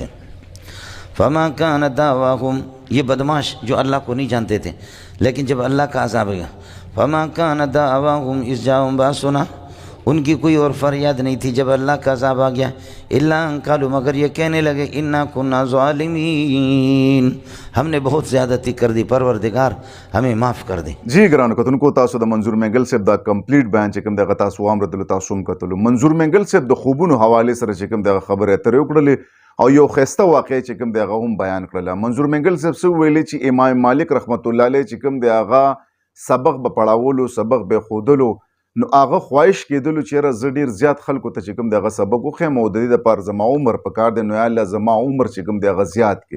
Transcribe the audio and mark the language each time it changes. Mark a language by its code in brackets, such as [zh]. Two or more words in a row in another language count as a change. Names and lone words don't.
[ar] فما کان دعواہم، [ur] یہ بدماش جو اللہ کو نہیں جانتے تھے، لیکن جب اللہ کا عذاب گیا، [ar] فما کان دعواہم اذ جاءہم باسنا، [ur] ان کی کوئی اور فریاد نہیں تھی جب اللہ کا عذاب آ گیا، [ar] الا ان قالوا [ur] مگر یہ کہنے لگے [ar] انا کنا ظالمین، [ur] ہم نے بہت زیادتی کر دی، پروردگار ہمیں معاف کر دے۔ [ps] جی ګرانو کتونکو تاسو د منظور مینګل صاحب دا کمپلیټ بیان چې کوم دغه تاسو واورېدلو، تاسو هم کتلو منظور مینګل صاحب د خوبونو حوالې سره چې کوم دغه خبرې اترې وکړلې او یو ښایسته واقعه چې کوم دی هغه هم بیان کړله۔ منظور مینګل صاحب څه وویلې چې امام مالک رحمت الله علیه چې کوم دی هغه سبق به پړاولو، سبق به ښودلو، نو هغه خواهش کېدلو چې یاره زه ډېر زیات خلکو ته چې کوم دی هغه سبق وښیم او د دې دپاره زما عمر پکار دی، نو یا الله زما عمر چې کوم دی هغه زیات کړي۔